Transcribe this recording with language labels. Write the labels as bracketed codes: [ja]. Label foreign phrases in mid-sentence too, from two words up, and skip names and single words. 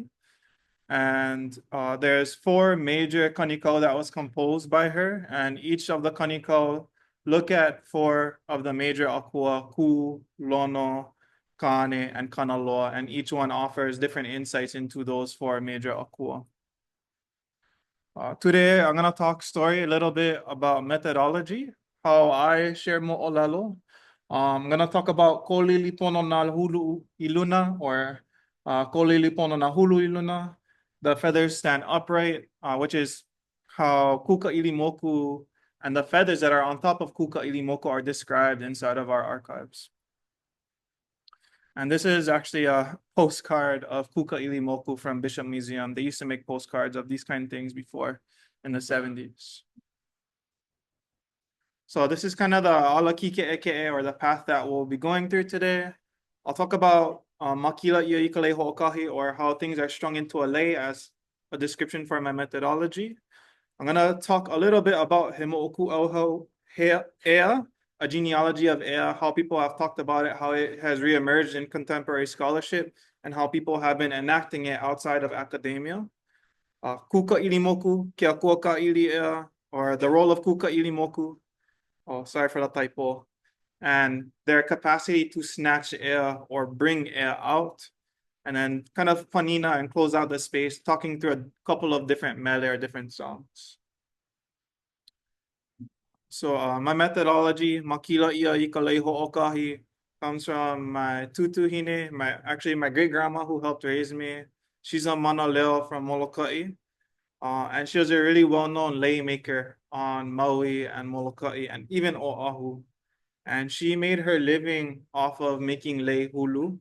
[en] And there's 4 major kanikau that was composed by her, and each of the kanikau look at 4 of the major akua, ku, lono, kane, and kanaloa, and each one offers different insights into those 4 major akua. Today, I'm going to talk story a little bit about methodology, how I share mo'olelo. I'm going to talk about Kolili Pono Nā Hulu iluna, or Kolili Pono Nā Hulu iluna. The feathers stand upright, which is how Kūkaʻilimoku and the feathers that are on top of Kūkaʻilimoku are described inside of our archives. And this is actually a postcard of Kūkaʻilimoku from Bishop Museum. They used to make postcards of these kind of things before in the 70s. So this is kind of the [haw] ala kike eke, [en] or the path that we'll be going through today. I'll talk about [haw] makila ia ika lei hoʻokahi, [en] or how things are strung into a lei, as a description for my methodology. I'm gonna talk a little bit about [haw] he moʻoku auhau ea, [en] a genealogy of ea, how people have talked about it, how it has reemerged in contemporary scholarship, and how people have been enacting it outside of academia. [haw] Kūkaʻilimoku, kia kūkaʻili ea, [en] or the role of kūkaʻilimoku. Oh, sorry for the typo. And their capacity to snatch air or bring air out. And then kind of panina and close out the space, talking through a couple of different mele or different songs. So my methodology, [haw] makila ia ika lei hoʻokahi, [en] comes from my tutuhine, my great grandma who helped raise me. She's a [haw] mana leo [en] from Molokaʻi. And she was a really well-known lei maker on Maui and Molokaʻi and even Oahu. And she made her living off of making [haw] lei hulu.